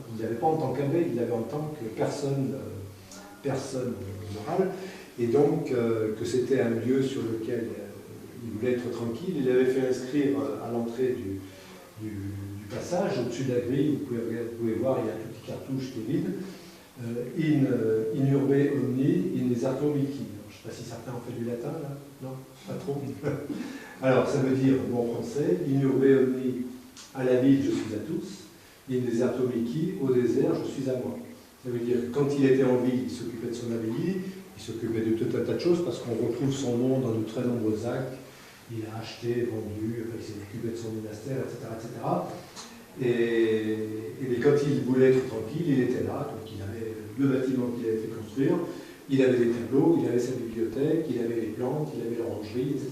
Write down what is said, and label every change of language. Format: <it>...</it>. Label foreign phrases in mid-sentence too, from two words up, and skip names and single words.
<fr>Il ne l'avait pas en tant qu'abbé, il l'avait en tant que personne morale. Et donc, que c'était un lieu sur lequel il voulait être tranquille. Il avait fait inscrire à l'entrée du passage, au-dessus de la grille, vous pouvez voir, il y a un tout petit cartouche qui est vide.</fr> <la>In urbe omni, in esarto mihi.</la> <fr>Je ne sais pas si certains ont fait du latin, là. Non, pas trop. Alors, ça veut dire, bon français,</fr> <la>in urbe omni,</la> <fr>à la ville, je suis à tous.</fr> <la>In esarto mihi,</la> <fr>au désert, je suis à moi. Ça veut dire que quand il était en ville, il s'occupait de son abbaye, il s'occupait de tout un tas de choses, parce qu'on retrouve son nom dans de très nombreux actes. Il a acheté, vendu, il s'est occupé de son monastère, etc. etc. Et quand il voulait être tranquille, il était là, donc il avait le bâtiment qu'il avait fait construire, il avait des tableaux, il avait sa bibliothèque, il avait les plantes, il avait l'orangerie, etc.</fr>